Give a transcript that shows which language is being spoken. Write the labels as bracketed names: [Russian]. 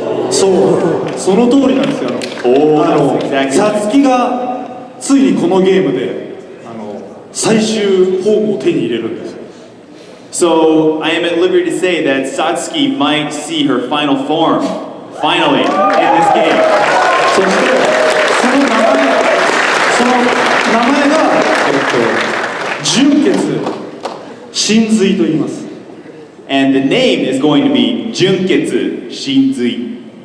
[Japanese] その通りなんですよ。サツキがついにこのゲームで最終フォームを手に入れるんです。 [English] So I am at liberty to say that Satsuki might see her final form, finally, in this game. [Japanese] そしてその名前が純血神髄と言います。 [English] And the name is going to be Junketsu Shinzui.